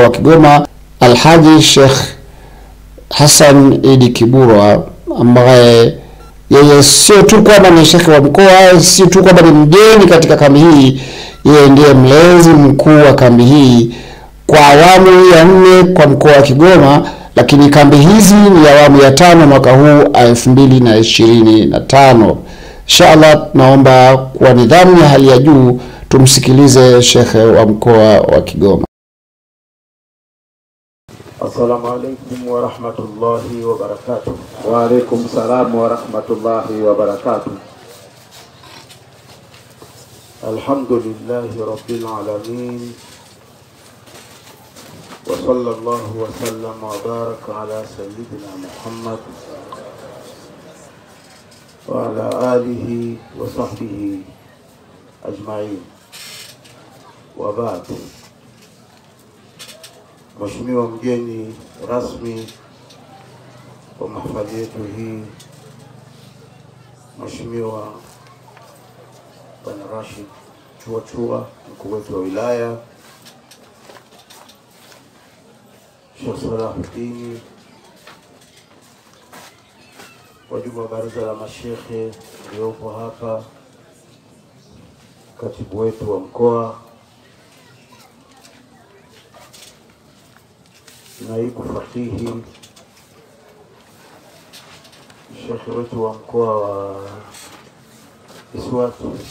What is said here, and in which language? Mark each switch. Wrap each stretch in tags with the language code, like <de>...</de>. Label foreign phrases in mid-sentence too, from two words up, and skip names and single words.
<sw>wa Kigoma, Alhaji Sheikh Hassan Idi Kiburwa, ambaye yeye sio tu kwamba ni shekhe wa mkoa, sio tu kwamba ni mgeni katika kambi hii, yeye ndiye mlezi mkuu wa kambi hii kwa awamu ya 4 kwa mkoa wa Kigoma, lakini kambi hizi ni awamu ya 5 mwaka huu 2025. Inshallah naomba kwa nidhamu ya hali ya juu tumsikilize shekhe wa mkoa wa Kigoma.</sw> <ar>السلام عليكم ورحمة الله وبركاته. وعليكم السلام ورحمة الله وبركاته. الحمد لله رب العالمين. وصلى الله وسلم وبارك على سيدنا محمد وعلى آله وصحبه أجمعين. Wa ba'd.</ar> <sw>Mheshimiwa mgeni rasmi wa mahafali yetu hii, Mheshimiwa Bwana Rashid Chua, mkuu wetu wa wilaya, Sheikh Salahuddin, wajumbe wa baraza la mashekhe waliopo hapa, katibu wetu wa mkoa, naibu fakihi, shekhe wetu wa mkoa wa Iswatu,</sw>